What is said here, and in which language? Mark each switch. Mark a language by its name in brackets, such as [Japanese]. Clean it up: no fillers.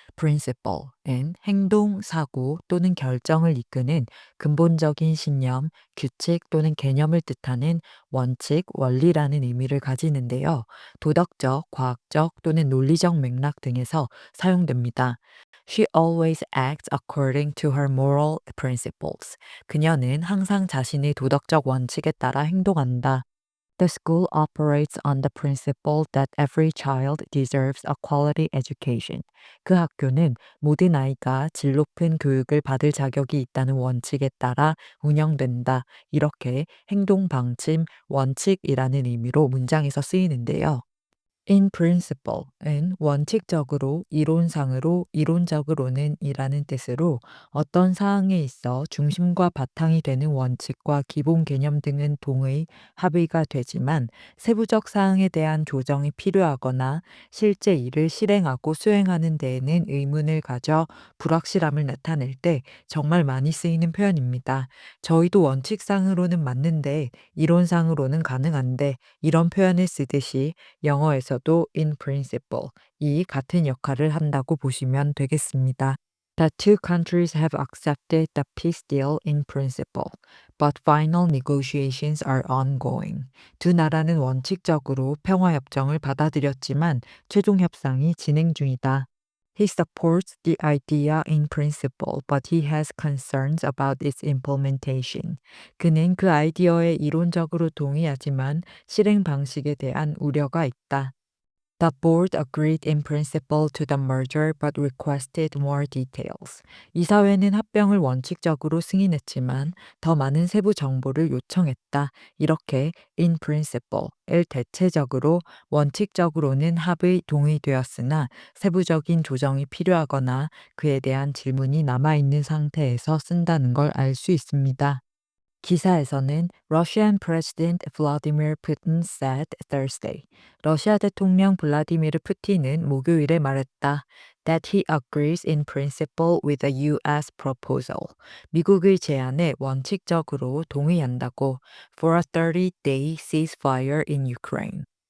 [Korean] principle은 행동, 사고 또는 결정을 이끄는 근본적인 신념, 규칙 또는 개념을 뜻하는 원칙, 원리라는 의미를 가지는데요. 도덕적, 과학적 또는 논리적 맥락 등에서 사용됩니다. [English] She always acts according to her moral principles. [Korean] 그녀는 항상 자신의 도덕적 원칙에 따라 행동한다. [English] The school operates on the principle that every child deserves a quality education. [Korean] 그 학교는 모든 아이가 질 높은 교육을 받을 자격이 있다는 원칙에 따라 운영된다. 이렇게 행동 방침, 원칙이라는 의미로 문장에서 쓰이는데요. In principle은 원칙적으로, 이론상으로, 이론적으로는 이라는 뜻으로 어떤 사항에 있어 중심과 바탕이 되는 원칙과 기본 개념 등은 동의, 합의가 되지만 세부적 사항에 대한 조정이 필요하거나 실제 일을 실행하고 수행하는 데에는 의문을 가져 불확실함을 나타낼 때 정말 많이 쓰이는 표현입니다. 저희도 원칙상으로는 맞는데 이론상으로는 가능한데 이런 표현을 쓰듯이 영어에서도 in principle 이 같은 역할을 한다고 보시면 되겠습니다. [English] The two countries have accepted the peace deal in principle, but final negotiations are ongoing. [Korean] 두 나라는 원칙적으로 평화협정을 받아들였지만 최종 협상이 진행 중이다. [English] He supports the idea in principle, but he has concerns about its implementation. [Korean] 그는 그 아이디어에 이론적으로 동의하지만 실행 방식에 대한 우려가 있다. [English] The board agreed in principle to the merger but requested more details. [Korean] 이사회는 합병을 원칙적으로 승인했지만 더 많은 세부 정보를 요청했다. 이렇게 in principle을 대체적으로 원칙적으로는 합의 동의되었으나 세부적인 조정이 필요하거나 그에 대한 질문이 남아있는 상태에서 쓴다는 걸 알 수 있습니다. 기사에서는 [English] Russian President Vladimir Putin said Thursday. [Korean] 러시아 대통령 블라디미르 푸틴은 목요일에 말했다. [English] That he agrees in principle with the U.S. proposal. [Korean] 미국의 제안에 원칙적으로 동의한다고 [English] for a 30-day ceasefire in Ukraine.